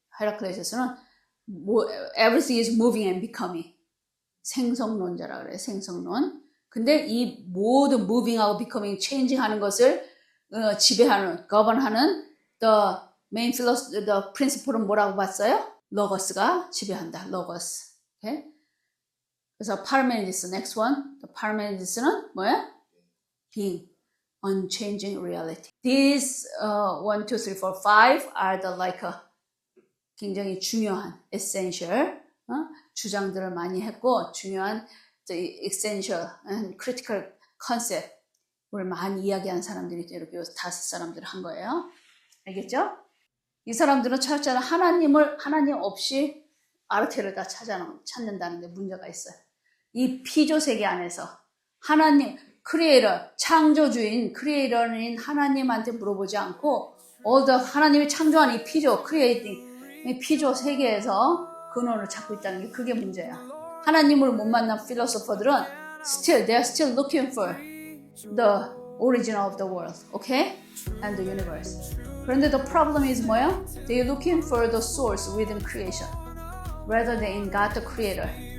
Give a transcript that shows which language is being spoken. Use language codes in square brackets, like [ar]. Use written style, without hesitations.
[en] Heraclitus는 everything is moving and becoming. [ko] 생성론자라 그래요. 생성론. 근데 이 모든 moving하고 becoming, changing하는 것을 지배하는, govern하는 [en] the main philosophy, the principle [ko] 은 뭐라고 봤어요? logos가 지배한다. [en] logos. Okay? [ko] 그래서 Parmenides, next one. The Parmenides는 뭐야? [en] being, unchanging reality. These 1, 2, 3, 4, 5 are the like [ko] 굉장히 중요한 essential 주장들을 많이 했고 중요한 [en] the essential and critical concept [ko] 을 많이 이야기한 사람들이 이렇게 5 사람들을 한 거예요. 알겠죠? 이 사람들은 철저히 하나님 없이 아르케를 다 찾는다는 데 문제가 있어요. 이 피조 세계 안에서 하나님, 크리에이터, 창조주인, 크리에이터인 하나님한테 물어보지 않고 하나님이 창조한 이 피조, 크리에이팅, 이 피조 세계에서 근원을 찾고 있다는 게 그게 문제야. 하나님을 못 만난 필로소퍼들은 [en] they're still looking for the origin of the world, okay? And the universe. [ko] 그런데 [en] the problem is [ko] 뭐야? [en] They're looking for the source within creation, rather than in God the creator.